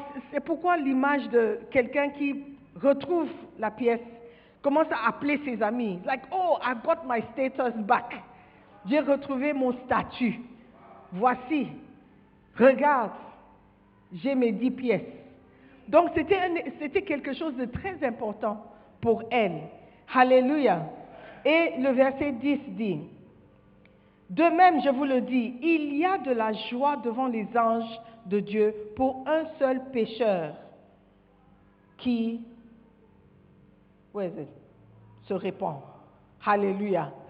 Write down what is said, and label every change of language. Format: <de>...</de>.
<fr>C'est pourquoi l'image de quelqu'un qui retrouve la pièce commence à appeler ses amis.</fr> <en>Like, oh, I got my status back.</en> <fr>J'ai retrouvé mon statut. Voici, regarde, j'ai mes 10 pièces. Donc c'était quelque chose de très important pour elle. Alléluia. Et le verset 10 dit, de même, je vous le dis, il y a de la joie devant les anges de Dieu pour un seul pécheur qui se répand. Alléluia.</fr>